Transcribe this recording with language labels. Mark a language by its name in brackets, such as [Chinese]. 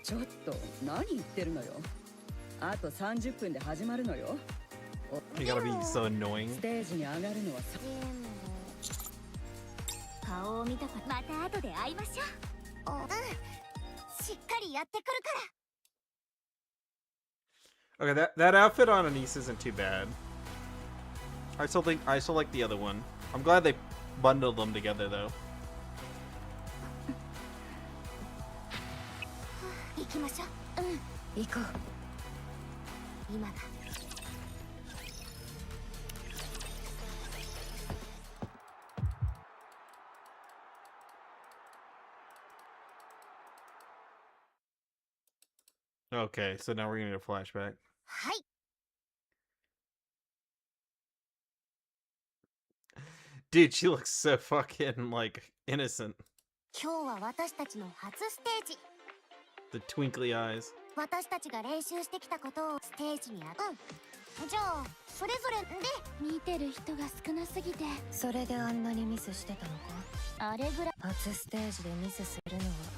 [Japanese] ちょっと何言ってるのよ。あと30分で始まるのよ。 [English] You gotta be so annoying. [Japanese] ステージに上がるのはさ。顔を見たからまた後で会いましょう。しっかりやってくるから。 [English] Okay, that outfit on Anise isn't too bad. I still like the other one. I'm glad they bundled them together though. [Japanese] 行きましょう。うん、行こう。今だ。 [English] Okay, so now we're gonna get a flashback. [Japanese] はい。 [English] Dude, she looks so fucking like innocent. [Japanese] 今日は私たちの初ステージ。 [English] The twinkly eyes. [Japanese] 私たちが練習してきたことをステージにじゃあそれぞれで見てる人が少なすぎて。それであんなにミスしてたのか。あれぐらい。初ステージでミスするのは。